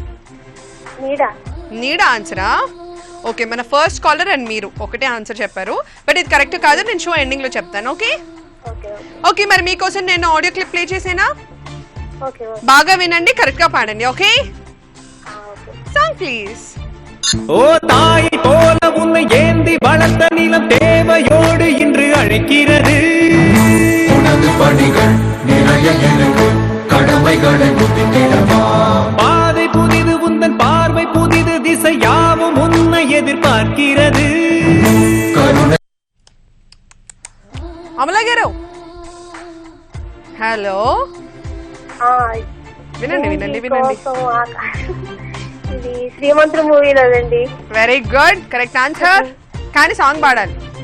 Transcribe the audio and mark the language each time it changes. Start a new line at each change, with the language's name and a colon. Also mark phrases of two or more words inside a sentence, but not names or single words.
Telugu: నీడా ఆన్సరా? ఓకే, మన
English: first caller
Telugu: అండ్ మీరు ఒకటే ఆన్సర్ చెప్పారు, బట్ ఇది కరెక్ట్ కాదు. నేను
English: show ending
Telugu: లో చెప్తాను. ఓకే, మరి మీకోసం నేను
English: audio clip play
Telugu: చేసేనా? బాగా వినండి, కరెక్ట్ గా పాడండి. ఓకే,
English: song please.
Tamil: ஓ தாய் போல உன்னை ஏந்தி வளர்த்த நிலம் தேவையோடு இன்று அழைக்கிறது. உனது பணிகள் நிறைய எனக்கு கடமைகளை முடித்திடவா. பாதை புதிது, உந்தன் பார்வை புதிது, திசை யாவும் உன்னை எதிர்பார்க்கிறது.
Telugu: అమలా గారు, హలో. వినండి. ఇది శ్రీమంతుడు మూవీలోదండి.
English: very good, correct answer.
Telugu: కానీ సాంగ్ పాడాలి.